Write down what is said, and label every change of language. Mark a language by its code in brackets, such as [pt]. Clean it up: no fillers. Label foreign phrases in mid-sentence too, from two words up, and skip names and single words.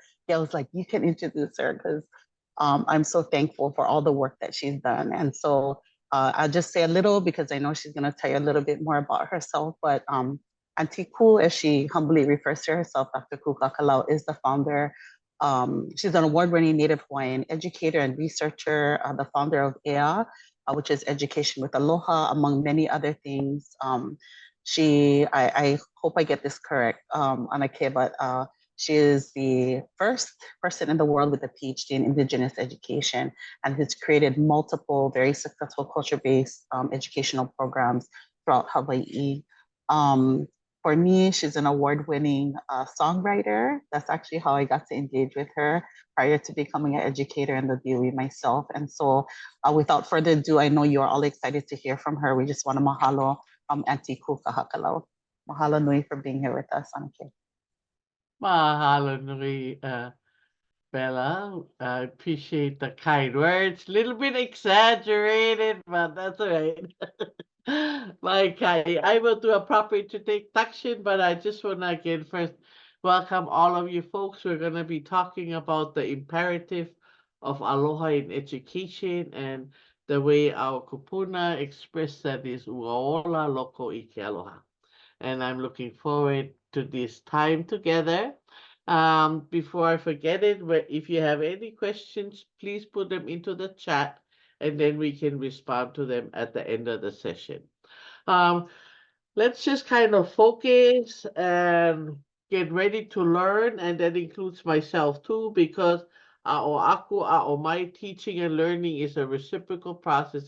[en] Gail was like, you can introduce her because I'm so thankful for all the work that she's done. And so I'll just say a little because I know she's going to tell you a little bit more about herself. But Auntie Ku, as she humbly refers to herself, Dr. Ku Kahakalau, is the founder. She's an award-winning Native Hawaiian educator and researcher, the founder of ʻEA, which is Education with Aloha, among many other things. I hope I get this correct, Anake, but she is the first person in the world with a PhD in Indigenous education and has created multiple very successful culture-based educational programs throughout Hawaii. For me, she's an award-winning songwriter. That's actually how I got to engage with her prior to becoming an educator in the DOE myself. And so without further ado, I know you're all excited to hear from her. We just want to mahalo Auntie Ku Kahakalau. [haw] Mahalo nui [en] for being here with us, Anake. [haw] Mahalo nui, [en] Bella. I appreciate the kind words. A little bit exaggerated, but that's all right. Like I will do a proper introduction, but I just want to again first welcome all of you folks. We're going to be talking about the imperative of aloha in education and the way our kupuna express that is [haw] uaola loko ʻike aloha. [en] And I'm looking forward to this time together. Before I forget it, if you have any questions, please put them into the chat and then we can respond to them at the end of the session. Let's just kind of focus and get ready to learn, and that includes myself too, because my teaching and learning is a reciprocal process.